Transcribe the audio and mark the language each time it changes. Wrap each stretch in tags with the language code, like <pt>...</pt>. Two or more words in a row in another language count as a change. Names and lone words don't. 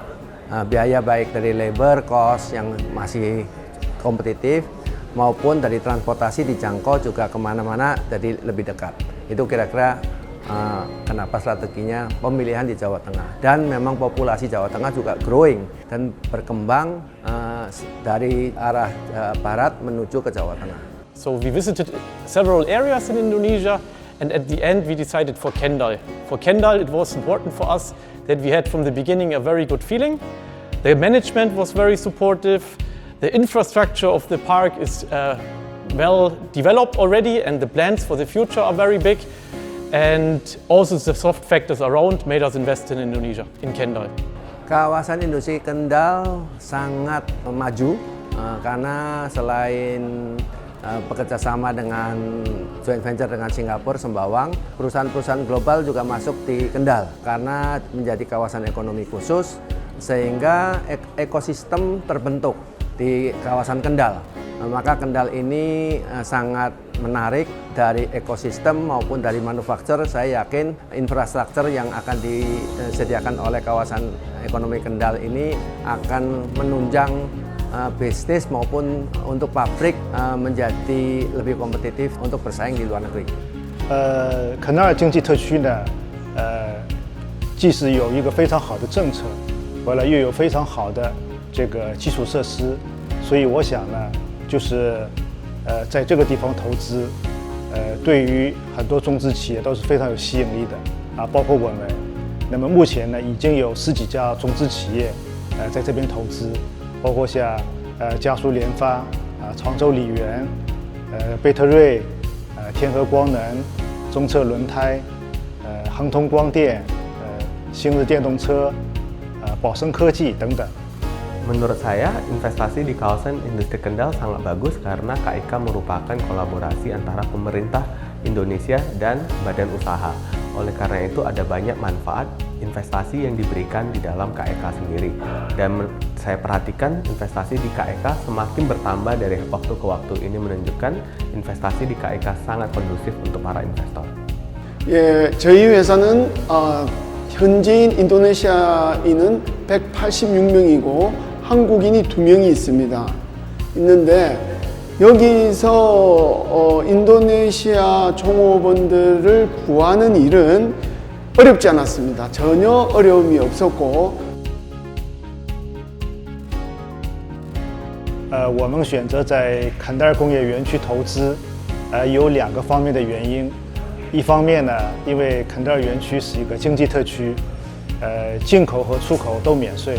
<id>Biaya baik dari</id> <en>labor cost</en> <id>yang masih kompetitif maupun dari transportasi dijangkau juga kemana-mana jadi lebih dekat. Itu kira-kira kenapa strateginya pemilihan di Jawa Tengah. Dan memang populasi Jawa Tengah juga growing dan berkembang dari arah barat menuju ke Jawa Tengah.</id> <en>So we visited several areas in Indonesia, and at the end we decided for Kendal. For Kendal it was important for us that we had from the beginning a very good feeling. The management was very supportive. The infrastructure of the park is well developed already, and the plans for the future are very big. And also the soft factors around made us invest in Indonesia, in Kendal.</en> <id>Kawasan industri Kendal sangat maju karena selain bekerjasama dengan</id> <en>joint venture</en> <id>dengan Singapura, Sembawang, perusahaan-perusahaan global juga masuk di Kendal karena menjadi kawasan ekonomi khusus sehingga ekosistem terbentuk di kawasan Kendal. Maka Kendal ini sangat menarik dari ekosistem maupun dari manufaktur. Saya yakin infrastruktur yang akan disediakan oleh kawasan ekonomi Kendal ini akan menunjang bisnis maupun untuk pabrik menjadi lebih kompetitif untuk bersaing di luar negeri.</id> <zh>肯纳尔经济特区呢，既是有一个非常好的政策，完了又有非常好的这个基础设施，所以我想呢。就是在这个地方投资，对于很多中资企业都是非常有吸引力的包括我们。那么目前呢，已经有10几家中资企业在这边投资，包括像嘉苏联发、常州理源、贝特瑞、天合光能、中策轮胎、恒通光电、新日电动车、宝生科技等等。</zh> <id>Menurut saya, investasi di kawasan industri Kendal sangat bagus karena KIK merupakan kolaborasi antara pemerintah Indonesia dan badan usaha. Oleh karena itu ada banyak manfaat investasi yang diberikan di dalam KIK sendiri. Dan saya perhatikan investasi di KIK semakin bertambah dari waktu ke waktu. Ini menunjukkan investasi di KIK sangat kondusif untuk para investor.</id> <ko>예, 저희 회사는 현지인 인도네시아인은 186명이고 한국인이 2명이 있는데 여기서 인도네시아 종업원들을 구하는 일은 어렵지 않았습니다. 전혀 어려움이 없었고</ko> <zh>我们选择在坎德尔工业园区投资有2个方面的原因。一方面呢，因为坎德尔园区是一个经济特区，进口和出口都免税。</zh>